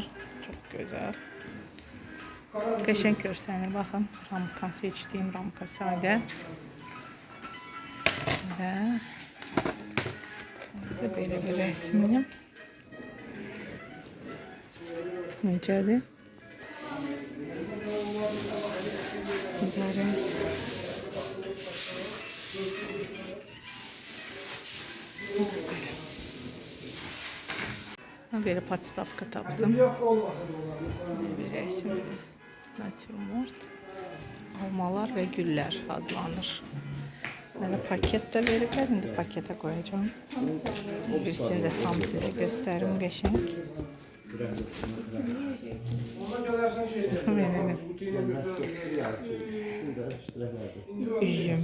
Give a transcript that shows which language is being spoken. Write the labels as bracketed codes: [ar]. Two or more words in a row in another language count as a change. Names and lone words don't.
[az] Çox gözəl. Qəşəng görsənir, baxın. Ramka seçdiyim ramka sadə. Və belə bir rəsmim. Necədir? [tr] Güzel. [az] Böyle podstavka tapdım. [tr] Bir resim. Natürmort. [az] Almalar ve güller adlanır. Mənə paket də veriblər, indi paketə qoyacağım. Birisini də tam sizə göstərim qəşəng. Üzüm.